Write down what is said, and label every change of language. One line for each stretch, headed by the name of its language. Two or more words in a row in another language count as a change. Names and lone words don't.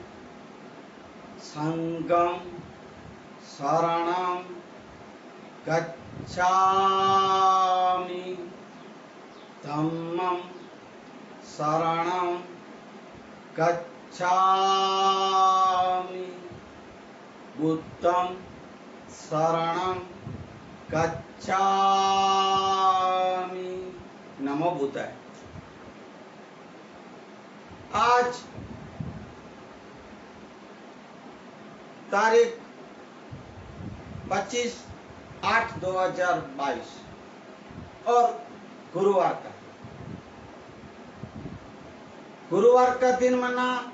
Pali: संघं शरणं गच्छामि, धम्मं शरणं गच्छामि, बुद्धं शरणं गच्छामि। नमो बुद्धाय।
Hindi: आज तारीख 25/8/2022 और गुरुवार का दिन मना